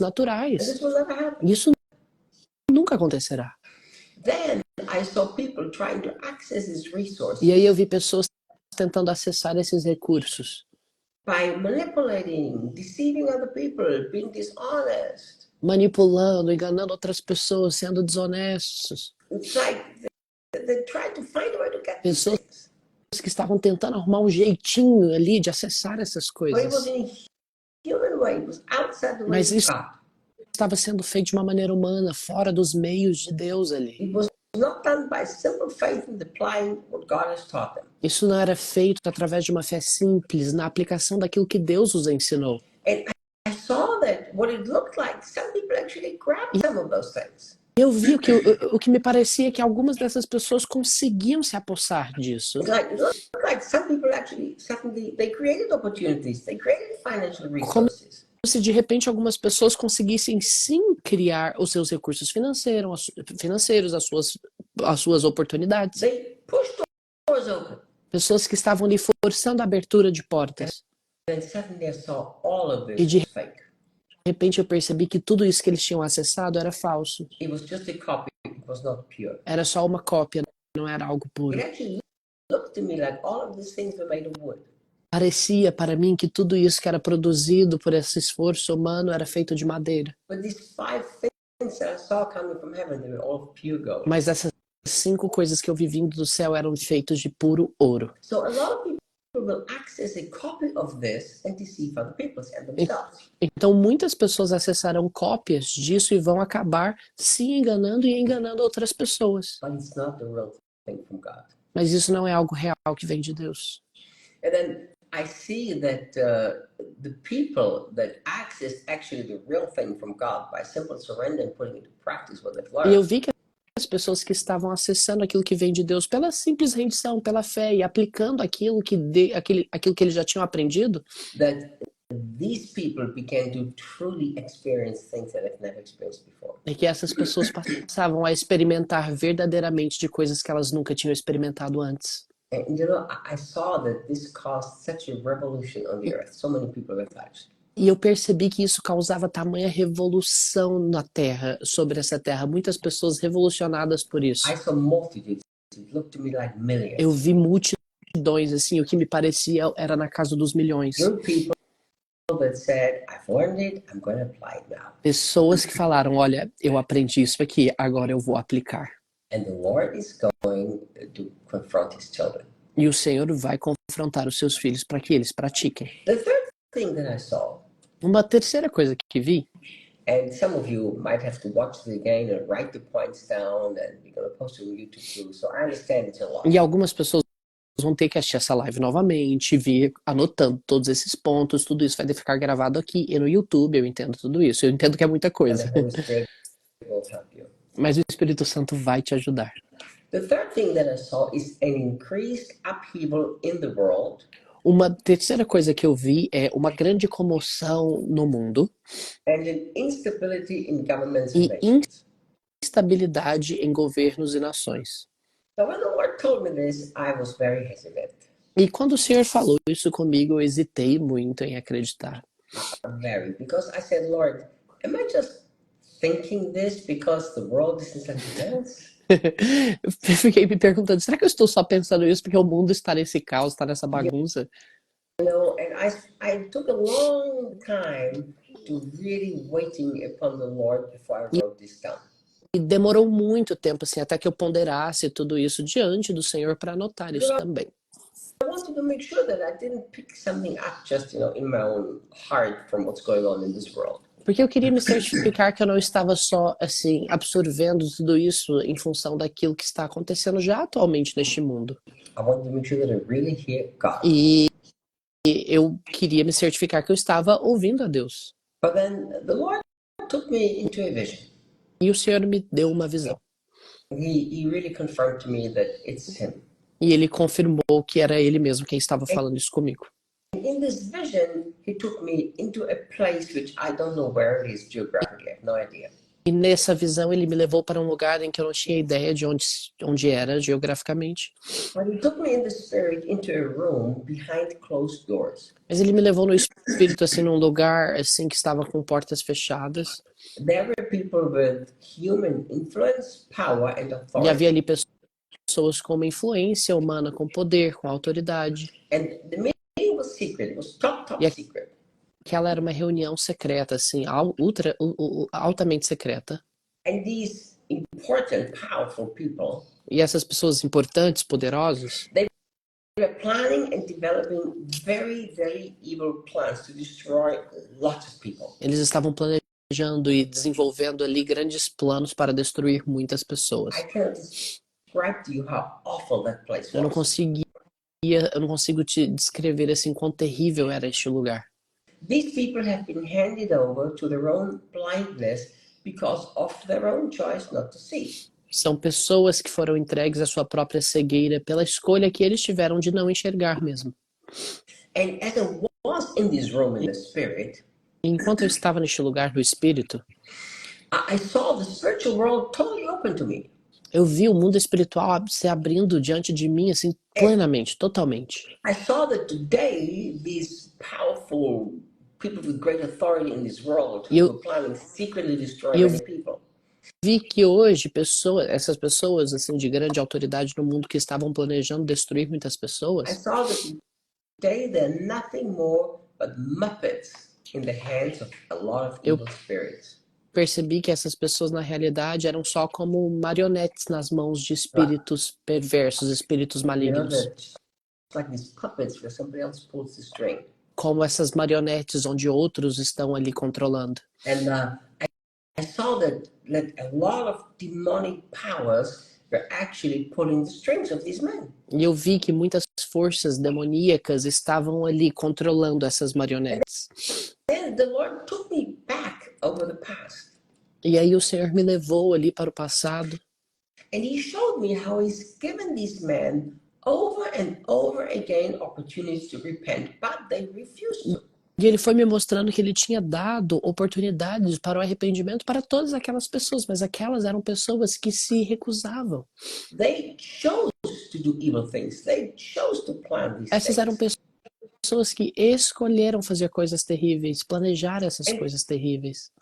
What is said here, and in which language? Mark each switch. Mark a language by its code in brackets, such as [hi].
[en] And [pt] naturais. [en] this will never happen. [pt] Isso nunca acontecerá. [en] Then I saw people trying to access these resources [pt] E aí eu vi pessoas tentando acessar esses recursos, [en] by manipulating, deceiving other people, being dishonest. [pt] Manipulando, enganando outras pessoas, sendo desonestos. [en] It's like they try to find a way to get these [pt] Pessoas [en] things. [pt] que estavam tentando arrumar um jeitinho ali de acessar essas [en] But it was [pt] coisas. [en] in a human way, it was outside the [pt] Mas [en] ways of [pt] isso [en] God. [pt] estava sendo feito de uma maneira humana, fora dos meios de Deus ali. [en] It was not done by simple faith in applying what God has taught them. [pt] Isso não era feito através de uma fé simples, na aplicação daquilo que Deus os ensinou. [en] And I saw that what it looked like, some people actually grabbed some of those things. [pt] Eu vi o que me parecia que algumas dessas pessoas conseguiam se apossar disso. [en] It looked like some people actually suddenly they created opportunities, they created financial resources. [pt] Se de repente algumas pessoas conseguissem sim criar os seus recursos financeiros, as suas oportunidades. [en] They pushed doors open. [pt] Pessoas que estavam ali forçando a abertura de portas. [en] And suddenly I saw all of [pt] E [en] this [pt] de [en] was fake. [pt] repente eu percebi que tudo isso que eles tinham acessado era falso. [en] It was just a copy, it was not pure. [pt] Era só uma cópia, não era algo puro. [en] It actually looked to me like all of these things were made of wood. [pt] Parecia para mim que tudo isso que era produzido por esse esforço humano era feito de madeira. [en] But these 5 things that I saw coming from heaven, they were all pure gold. [pt] Mas essas 5 coisas que eu vi vindo do céu eram feitos de puro ouro. [en] So a lot of people will access a copy of this and deceive other people and themselves. [pt] Então muitas pessoas acessarão cópias disso e vão acabar se enganando e enganando outras pessoas. [en] But it's not the real thing from God. [pt] Mas isso não é algo real que vem de Deus. [en] And then I see that the people that access actually the real thing from God by simple surrender and putting into practice what they've [pt] E eu [en] learned. [pt] vi que as pessoas que estavam acessando aquilo que vem de Deus pela simples rendição, pela fé e aplicando aquilo que eles já tinham aprendido, [en] That these people began to truly experience things that they've never experienced before. [pt] é que essas pessoas passavam a experimentar verdadeiramente de coisas que elas nunca tinham experimentado antes. [en] And you know, I saw that this caused such a revolution on the earth. So many people were touched. [pt] E eu percebi que isso causava tamanha revolução na Terra, sobre essa Terra. Muitas pessoas revolucionadas por isso. [en] I saw multitudes. It looked to me like millions. [pt] Eu vi multidões, assim, o que me parecia era na casa dos milhões. [en] Young people that said, I've learned it, I'm going to apply it now. [pt] Pessoas que falaram, olha, eu aprendi isso aqui, agora eu vou aplicar. [en] And the Lord is going to confront his children. [pt] E o Senhor vai confrontar os seus filhos para que eles pratiquem. [en] The third thing that I saw, [pt] Uma terceira coisa que vi, [en] and some of you might have to watch it again and write the points down, and we're going to post it on YouTube too, so I understand it's a lot. [pt] e algumas pessoas vão ter que assistir essa live novamente, vir anotando todos esses pontos, tudo isso vai ficar gravado aqui e no YouTube, eu entendo tudo isso, eu entendo que é muita [en] And [pt] coisa, [en] the Holy Spirit will help you. [pt] mas o Espírito Santo vai te ajudar. [en] The third thing that I saw is an increased upheaval in the world. [pt] Uma terceira coisa que eu vi é uma grande comoção no mundo [en] And an instability in governments [pt] e [en] and nations. [pt] instabilidade em governos e nações. [en] So when the Lord told me this, I was very hesitant. [pt] E quando o Senhor falou isso comigo, eu hesitei muito em acreditar. [en] Very. Because I said, Lord, am I just thinking this because the world is in such a mess? [pt] Eu fiquei me perguntando, será que eu estou só pensando isso porque o mundo está nesse caos, está nessa bagunça? [en] You know, and I took a long time to really waiting upon the Lord before I wrote this down. [pt] E demorou muito tempo, assim, até que eu ponderasse tudo isso diante do Senhor para anotar isso também. [en] I wanted to make sure that I didn't pick something up just, you know, in my own heart from what's going on in this world. [pt] Porque eu queria me certificar que eu não estava só, assim, absorvendo tudo isso em função daquilo que está acontecendo já atualmente neste mundo. [en] I wanted to make sure that I really hear God. [pt] E eu queria me certificar que eu estava ouvindo a Deus. [en] But then the Lord took me into a vision. [pt] E o Senhor me deu uma visão. [en] He really confirmed to me that it's Him. [pt] E Ele confirmou que era Ele mesmo quem estava falando isso comigo. [en] In this vision, He took me into a place which I don't know where it is geographically. I have no idea. [pt] E nessa visão Ele me levou para um lugar em que eu não tinha ideia de onde era geograficamente. [en] But He took me in the spirit into a room behind closed doors. [pt] Mas Ele me levou no espírito, assim, num lugar assim que estava com portas fechadas. [en] There were people with human influence, power, and [pt] E [en] authority. [pt] havia ali pessoas com uma influência humana, com poder, com autoridade. [en] And the meeting was secret. It was top [pt] E [en] secret. [pt] aquela era uma reunião secreta, assim, altamente secreta. [en] And these important, powerful people, [pt] E essas pessoas importantes, poderosas, [en] they were planning and developing very, very evil plans to destroy lots of people. [pt] eles estavam planejando e desenvolvendo ali grandes planos para destruir muitas pessoas. [en] I cannot describe to you how awful that place [pt] Eu não [en] was. [pt] consigo te descrever assim quão terrível era este lugar. [en] These people have been handed over to their own blindness because of their own choice not to see. [pt] São pessoas que foram entregues à sua própria cegueira pela escolha que eles tiveram de não enxergar mesmo. [en] And as I was in this room in the spirit, [pt] Enquanto eu estava neste lugar do espírito, [en] I saw the spiritual world totally open to me. [pt] eu vi o mundo espiritual se abrindo diante de mim assim plenamente, totalmente. [en] I saw that today these powerful people with great authority in this world who were planning secretly destroy many people. [pt] Vi que hoje essas pessoas assim de grande autoridade no mundo que estavam planejando destruir muitas [en] I [pt] pessoas, [en] saw that today they're nothing more but muppets in the hands of a lot of evil spirits. [pt] percebi que essas pessoas na realidade eram só como marionetes nas mãos de espíritos perversos, espíritos [en] You know, [pt] malignos. [en] that like these puppets where somebody else pulls the string. [pt] Como essas marionetes onde outros estão ali controlando. [en] And I saw that a lot of demonic powers were actually pulling the strings of these men. [pt] E eu vi que muitas forças demoníacas estavam ali controlando essas marionetes. [en] Then the Lord took me back over the past. [pt] E aí o Senhor me levou ali para o passado. [en] And He showed me how He's given these men over and over again opportunities to repent, but they refused to. [pt] E ele foi me mostrando que ele tinha dado oportunidades para o arrependimento para todas aquelas pessoas, mas aquelas eram pessoas que se recusavam. [en] They chose to do evil things. They chose to plan these [pt] Essas eram [en] things. [pt] pessoas que escolheram fazer coisas terríveis, planejar essas coisas terríveis.